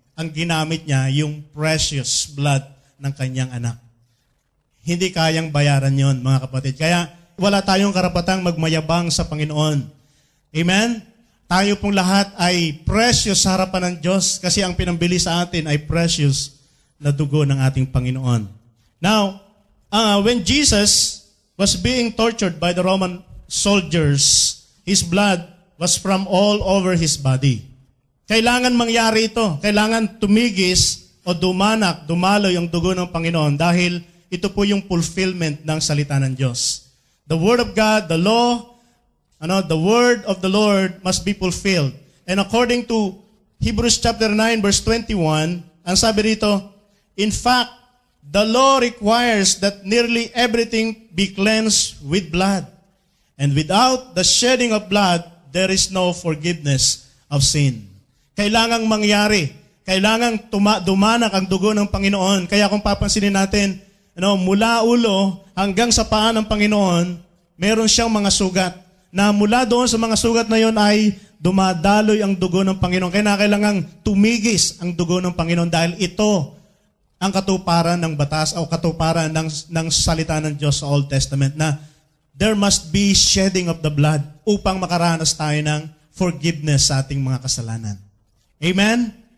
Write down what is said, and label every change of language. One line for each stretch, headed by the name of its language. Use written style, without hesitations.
Filipino: Ang ginamit niya, yung precious blood ng kanyang anak. Hindi kayang bayaran yon, mga kapatid. Kaya wala tayong karapatang magmayabang sa Panginoon. Amen? Tayo pong lahat ay precious sa harapan ng Diyos kasi ang pinambili sa atin ay precious na dugo ng ating Panginoon.
English: Now, when Jesus was being tortured by the Roman soldiers, His blood was from all over His body.
Filipino: Kailangan mangyari ito. Kailangan tumigis o dumaloy ang dugo ng Panginoon dahil ito po yung fulfillment ng salita ng Diyos.
English: The Word of God, the law, the Word of the Lord must be fulfilled. And according to Hebrews chapter 9 verse 21,
Filipino: ang sabi rito,
English: in fact, the law requires that nearly everything be cleansed with blood. And without the shedding of blood, there is no forgiveness of sin.
Filipino: Kailangang mangyari. Kailangang dumanak ang dugo ng Panginoon. Kaya kung papansinin natin, mula ulo hanggang sa paa ng Panginoon, meron siyang mga sugat. Na mula doon sa mga sugat na yon ay dumadaloy ang dugo ng Panginoon. Kaya kailangang tumigis ang dugo ng Panginoon dahil ito ang katuparan ng batas o katuparan ng salita ng Diyos sa Old Testament na
English: there must be shedding of the blood
Filipino: upang makaranas tayo ng forgiveness sa ating mga kasalanan. Amen?